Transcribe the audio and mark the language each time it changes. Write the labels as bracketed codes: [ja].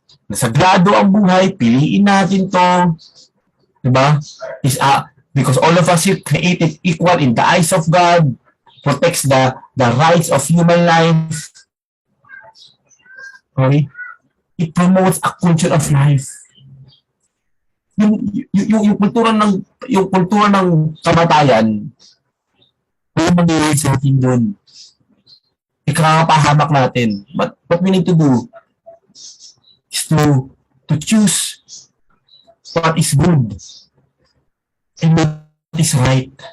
[tl] Nasagrado ang buhay, piliin natin to. Diba? [en] Because all of us are created equal in the eyes of God, protects the rights of human life. Okay? It promotes a culture of life. [tl] Yung kultura ng kamatayan, yung mangyayari sa atin doon. Ikakapahamak natin. [en] But what we need to do is to choose what is good and what is right.